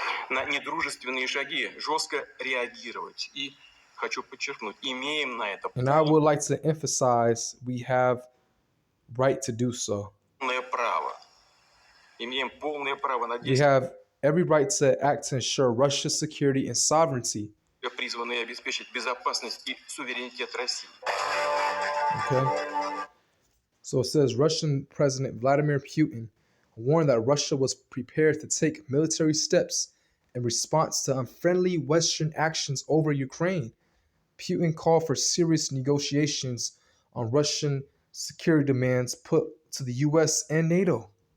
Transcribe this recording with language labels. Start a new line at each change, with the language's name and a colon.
Russian: На недружественные шаги жестко реагировать. И хочу подчеркнуть, имеем на это.
English: And I would like to emphasize we have right to do so.
Russian: Право. Имеем полное право на действие.
English: We have every right to act to ensure Russia's security and sovereignty.
Russian: Призваны обеспечить безопасность и суверенитет России.
English: Okay. So it says Russian President Vladimir Putin warned that Russia was prepared to take military steps in response to unfriendly Western actions over Ukraine. Putin called for serious negotiations on Russian security demands put to the U.S. and NATO.